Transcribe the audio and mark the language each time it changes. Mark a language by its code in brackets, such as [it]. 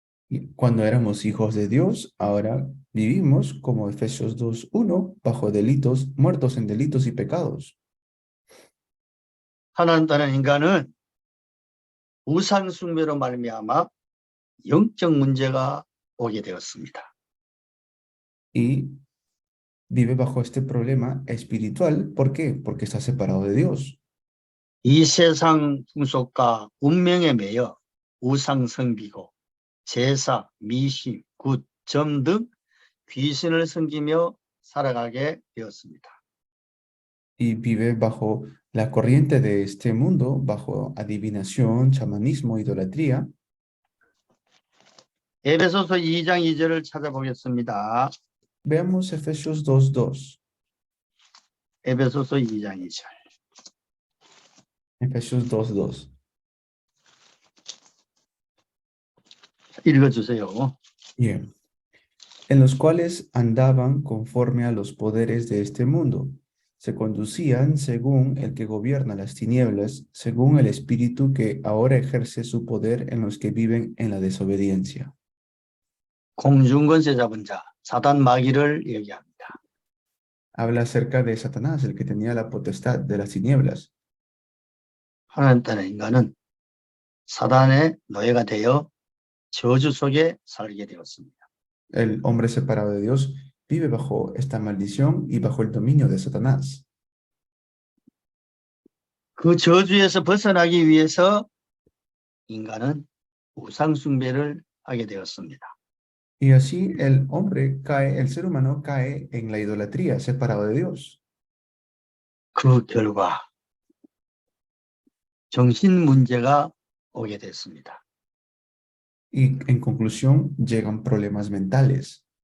[es] Y cuando éramos hijos de Dios, ahora vivimos como Efesios 2:1, bajo delitos, muertos en delitos y pecados. [ko] 하나님 떠난 인간은 우상 숭배로 말미암아 영적 문제가 오게 되었습니다. [es] Y vive bajo este problema espiritual. ¿Por qué? Porque está separado de Dios. [ko] 이 세상 풍속과 운명에 매여 우상 섬기고 제사, 미신, 굿, 점 등 귀신을 섬기며 살아가게 되었습니다. [es] Y vive bajo la corriente de este mundo, bajo adivinación, chamanismo, idolatría. [ko] 에베소서 2장 2절을 찾아보겠습니다. [es] Veamos Efesios 2:2. [ko] 에베소서 2장 2절. [es] Efesios 2:2. [ko] 읽어주세요. [es] Bien. En los cuales andaban conforme a los poderes de este mundo. Se conducían según el que gobierna las tinieblas, según el espíritu que ahora ejerce su poder en los que viven en la desobediencia. [ko] 공중권세 잡은 자, 사단 마귀를 얘기합니다. [es] Habla acerca de Satanás, el que tenía la potestad de las tinieblas. [ko] 하나님 떠난 인간은 사단의 노예가 되어 저주 속에 살게 되었습니다. [es] El hombre separado de Dios vive bajo esta maldición y bajo el dominio de Satanás. [ko] 그 저주에서 벗어나기 위해서 인간은 우상 숭배를 하게 되었습니다. [es] Y así el hombre cae, el ser humano cae en la idolatría, separado de Dios. [ko] 그 결과 정신 문제가 오게 됐습니다. [es] Y en conclusión, llegan problemas mentales.